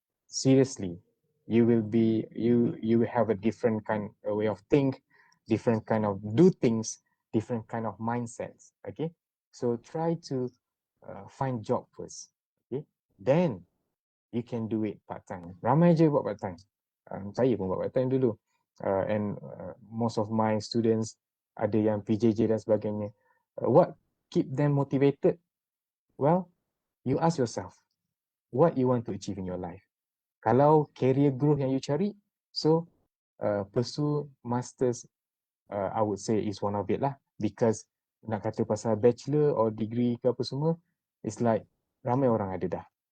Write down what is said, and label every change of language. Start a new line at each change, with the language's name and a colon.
English: Seriously, you will have a different kind of way of think, different kind of do things, different kind of mindsets, okay? So try to find job first, okay? Then you can do it part-time.
Malay: Ramai je buat part-time. Saya pun buat part-time dulu.
English: And most of my students
Malay: ada yang PJJ dan sebagainya.
English: What keep them motivated? Well, you ask yourself, what you want to achieve in your life?
Malay: Kalau
English: career growth
Malay: yang
English: you
Malay: cari,
English: so pursue masters, I would say is one of it lah. Because
Malay: nak kata pasal
English: bachelor or degree
Malay: ke apa semua,
English: it's like
Malay: ramai orang ada dah.